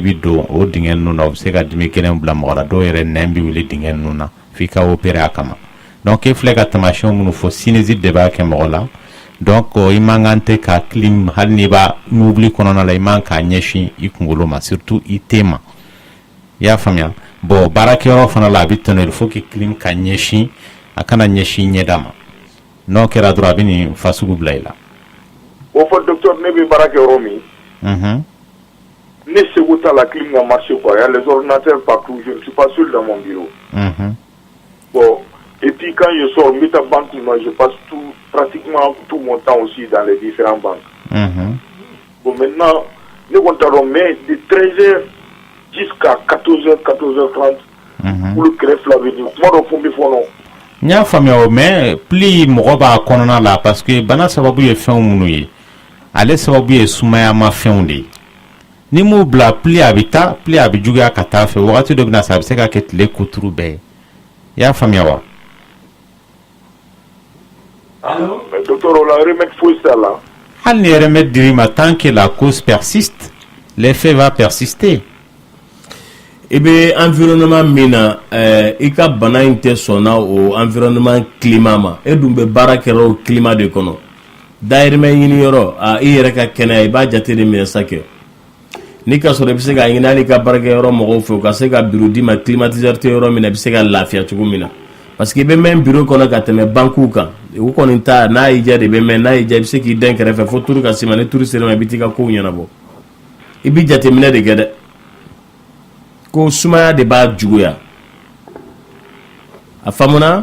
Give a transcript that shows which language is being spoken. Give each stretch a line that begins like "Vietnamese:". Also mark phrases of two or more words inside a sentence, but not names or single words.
Bambara: bi don o dingɛ ninnu na o bɛ se ka dimi kelen bila mɔgɔ la dɔw yɛrɛ nɛn bi wuli dingɛ ninnu na f'i ka opérer a kama donc e filɛ ka tamasiyɛnw minnu fɔ sinusite de b'a kɛ mɔgɔ la donc i man kan tɛ ka clim hali n'i b'a mobili kɔnɔna la i man k'a ɲɛsin i kunkolo ma surtout i te ma i y'a faamuya bon baarakɛyɔrɔ fana la a bɛ tɛnɛ
French: il faut que
Bambara: clim ka ɲɛsin a kana ɲɛsin ɲɛda ma n'o kɛra dɔrɔn a bɛ nin fasugu bila i la o fɔ docteur ne bɛ baara kɛ yɔrɔ min ne seko t'a la clim ka
French: marcher quoi il y a les ordinateurs partout je ne suis pas seul dans mon bureau bon et puis quand je sors je taa banque je passe pratiquement tout mon temps aussi dans les différentes banques bon maintenant
Bambara: ne kɔni t'a dɔn
French: mais de 13h jusqu'à 14h 14h30 pour le
Bambara: kɛrɛ fila bɛ di kuma dɔ fɔ n bɛ fɔ nɔ n y'a faamuya o mais pli mɔgɔ b'a kɔnɔna la
French: parce que
Bambara: bana sababu ye fɛnw minnu ye ale sababu ye sumayama fɛnw de ye ni m'u bila pli a bɛ taa pli a bɛ juguya ka taa fɛ wagati dɔ bɛ na sa a bɛ se ka kɛ tile kuturu bɛɛ ye i y'a faamuya wa mais docteur o la remède foyi t'a la hali ni remède dir'i ma
French: tant que la cause persiste l'effet va persister
Bambara: i bɛ environnement min na i ka bana in tɛ sɔnna o environnement climat ma e dun bɛ baara kɛra o climat de kɔnɔ dayirimɛ ɲini yɔrɔ i yɛrɛ ka kɛnɛya i b'a jate de minɛ sa kɛ ni ka sɔrɔ i bɛ se ka ɲini hali i ka baarakɛyɔrɔ mɔgɔw fɛ u ka se ka bureau d'i ma climatiseur tɛ yɔrɔ min na i bɛ se ka lafiya cogo min na
French: parce que
Bambara: i bɛ mɛn bureau kɔnɔ ka tɛmɛ banques kan u kɔni ta n'a y'i diya de bɛ mɛn n'a y'i diya i bɛ se k'i den kɛrɛfɛ fo turu ka s'i ma ni turu sera ma i bɛ t'i ka kow ɲɛnabɔ i bɛ jateminɛ de kɛ dɛ ko sumaya de b'a juguya a faamuna